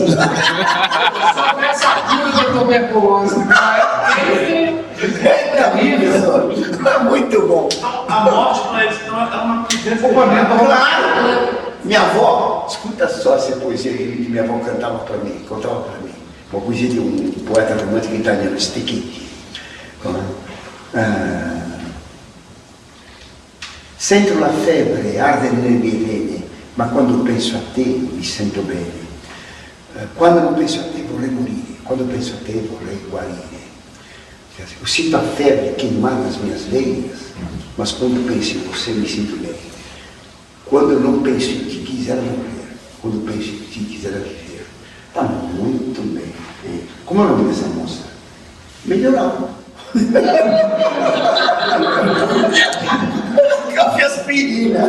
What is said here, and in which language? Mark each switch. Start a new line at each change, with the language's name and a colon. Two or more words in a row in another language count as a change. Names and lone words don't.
Portuguese: Essa cura da tuberculose, É muito bom. então, a morte para eles é uma coisa... Claro. Minha avó, escuta só essa poesia que minha avó cantava para mim, contava para mim. Uma poesia de um poeta romântico italiano, Stecchetti.
Italian: Sento la febbre, arde nelle mie vene, ma quando penso a te mi sento bene. Quando non penso a te vorrei morire, quando penso a te vorrei guarire.
Portuguese: Eu sinto a febre queimar nas minhas veias, mas quando penso em você me sinto bem. Quando eu não penso em ti, quisera morrer. Quando penso em ti, quisera viver. Está muito bem. Como é o nome dessa moça? Melhorava. Café aspirina.